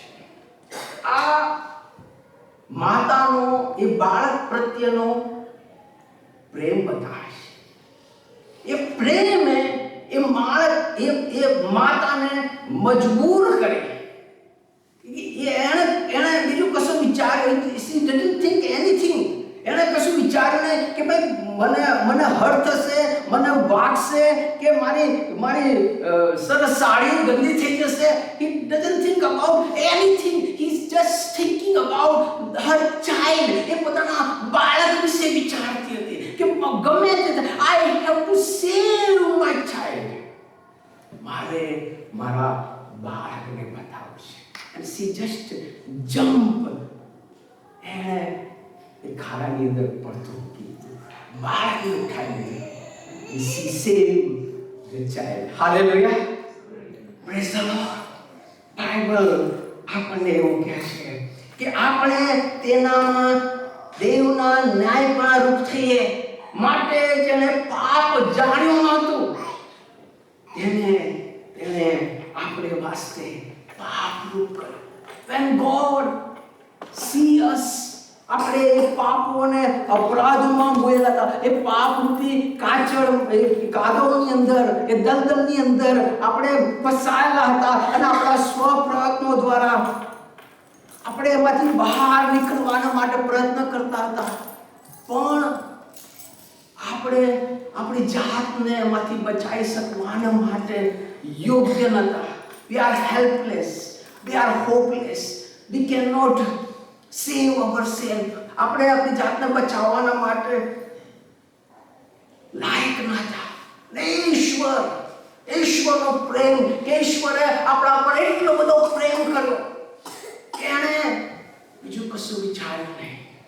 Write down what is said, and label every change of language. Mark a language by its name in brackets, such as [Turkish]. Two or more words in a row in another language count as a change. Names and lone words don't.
[Gujarati] આ માતાનો એ બાળક પ્રત્યેનો પ્રેમ બતાવે છે. એ પ્રેમ એ માતાને મજબૂર કરે. એને બીજું કશું વિચાર્યું, [English] she didn't think anything. [Gujarati] એને કશું વિચાર્યું નહીં કે ભાઈ મને હર્ટ થશે, મને વાગશે કે મારી સરસ સાડી ગંદી થઈ જશે. [English] He doesn't think about anything. He's just thinking about her child. [Gujarati] એ પોતાના બાળક વિશે વિચારતી હતી કે ગમે તે [English] I have to save my child. [Gujarati] મારે મારા બાળકને બતાવવું છે. [English] And she just jump. [Gujarati] એને એ ખાડાની અંદર પડતું કીધું, બાળકને ઉઠાવી દીધું. [English] She saved the child. Hallelujah. Praise the Lord. [Gujarati] Bible આપણને એવું કહે છે કે આપણે તેનામાં દેવના ન્યાયમાં રૂપ થઈએ માટે જેને પાપ જાણ્યું નહોતું તેને આપણે વાસ્તે પાપ રૂપ કર્યું. [English] When God see us, [Gujarati] આપણે એ પાપોને અપરાધોમાં બોલેલા હતા, એ પાપ રૂપી કાદવની અંદર, એ દલદલની અંદર આપણે ફસાયેલા હતા અને આપણા સ્વપ્રયત્નો દ્વારા આપણે એમાંથી બહાર નીકળવાના માટે પ્રયત્ન કરતા હતા, પણ આપણે આપણી જાતને એમાંથી બચાવી શકવાના માટે યોગ્ય નહોતા. [English] We are helpless, we are hopeless, we cannot save ourselves. [Gujarati] આપણે આપણી જાતને બચાવવાના માટે લાયક નહોતા. ઈશ્વરનો પ્રેમ, કે ઈશ્વરે આપણા પર એટલો બધો પ્રેમ કર્યો કે એણે બીજું કશું વિચાર્યું નહીં.